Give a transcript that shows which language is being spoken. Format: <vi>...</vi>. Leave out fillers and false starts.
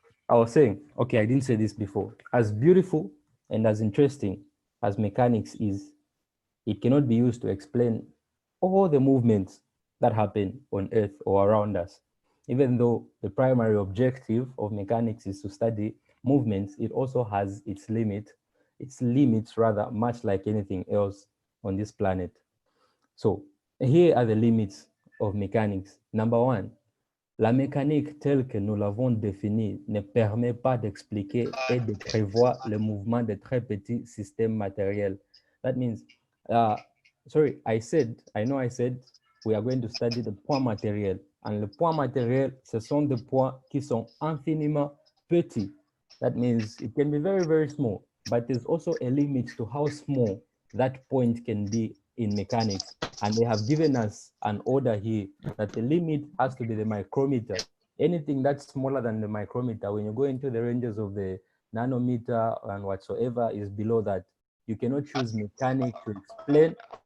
<en>I was saying, okay, I didn't say this before. As beautiful and as interesting as mechanics is, it cannot be used to explain all the movements that happen on Earth or around us. Even though the primary objective of mechanics is to study movements, it also has its limits rather, much like anything else on this planet. So here are the limits of mechanics.</en> <fr>Number one, la mécanique telle que nous l'avons définie ne permet pas d'expliquer et de prévoir le mouvement de très petits systèmes matériels.</fr> <en>That means, sorry, I know I said we are going to study the points matériels.</en> <fr>And le point matériel, ce sont des points qui sont infiniment petits.</fr> <en>That means it can be very, very small, but there's also a limit to how small that point can be in mechanics. And they have given us an order here that the limit has to be the micrometer. Anything that's smaller than the micrometer, when you go into the ranges of the nanometer and whatsoever is below that, you cannot choose mechanics to explain.</en>